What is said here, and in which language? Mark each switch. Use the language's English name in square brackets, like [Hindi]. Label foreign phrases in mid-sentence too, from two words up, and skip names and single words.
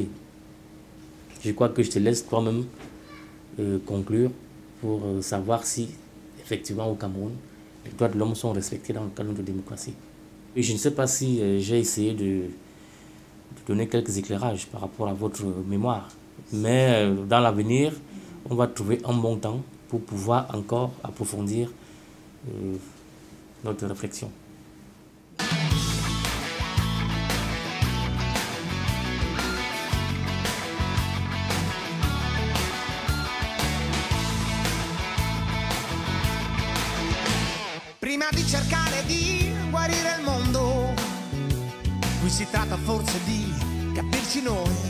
[French] Je crois que je te laisse toi-même conclure pour savoir si, effectivement, au Cameroun, les droits de l'homme sont respectés dans le cadre de démocratie. Et je ne sais pas si j'ai essayé de donner quelques éclairages par rapport à votre mémoire, mais dans l'avenir, on va trouver un bon temps pour pouvoir encore approfondir notre réflexion. [Italian] Prima di cercare di guarire il mondo, qui si tratta forse di capirci noi.